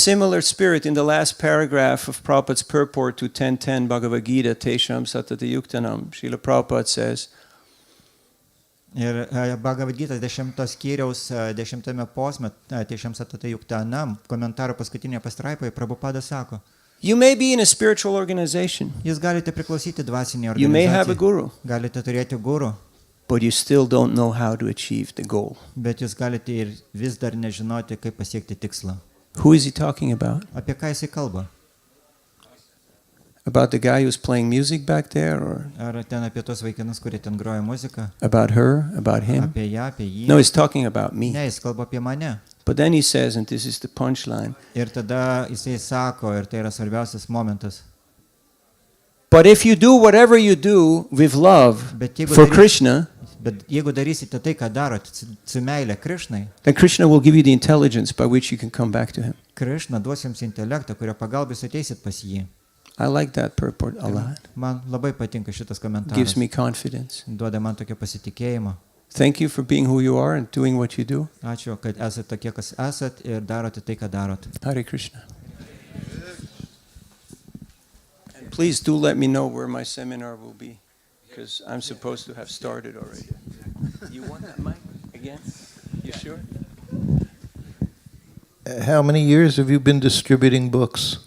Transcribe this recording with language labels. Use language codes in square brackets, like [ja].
[en] similar spirit, in the last paragraph of Prabhupada's purport to 1010 Bhagavad Gita, Tesham Satata Yuktanam, Srila Prabhupada says, [lt] Ir Bhagavad Gita 10 skyriaus 10 posme, Tešam Satata Yuktanam, komentaro paskutinėje pastraipoje, Prabhupada sako, [en] you may be in a spiritual organization, [lt] jūs galite priklausyti dvasiniai [en] you may have a [lt] organizacijai, [en] guru, [lt] galite turėti gurų, [en] but you still don't know how to achieve the goal. [lt] bet jūs galite ir vis dar nežinoti, kaip pasiekti tikslą. [en] Who is he talking about? [lt] Apie ką jisai kalba? [en] About the guy who's playing music back there, or [lt] Ar ten apie tos vaikinus, kurie ten groja muziką? [en] about her, about him? [lt] Apie ją, apie jį? [en] No, he's talking about me. [lt] Ne, jis kalba apie mane. [en] But then he says, and this is the punchline, [lt] Ir tada jisai sako, ir tai yra svarbiausias momentas. [en] but if you do whatever you do with love [lt] Bet jeigu, [en] for Krishna, [lt] bet jeigu darysite tai, ką darot su meilė Krišnai, [en] then Krishna will give you the intelligence by which you can come back to him. [lt] Krišna duos jums intelektą, kurio pagalbais ateisit pas jį. [en] I like that purport a lot. [lt] Man labai patinka šitas komentaras. [en] Gives me confidence. [lt] Duoda man tokio pasitikėjimo. [en] Thank you for being who you are and doing what you do. [lt] Ačiū, kad esate tokie, kas esat ir darote tai, ką darot. [en] Hare Krishna. And please do let me know where my seminar will be, because I'm supposed to have started already. You want that mic again? You sure? How many years have you been distributing books?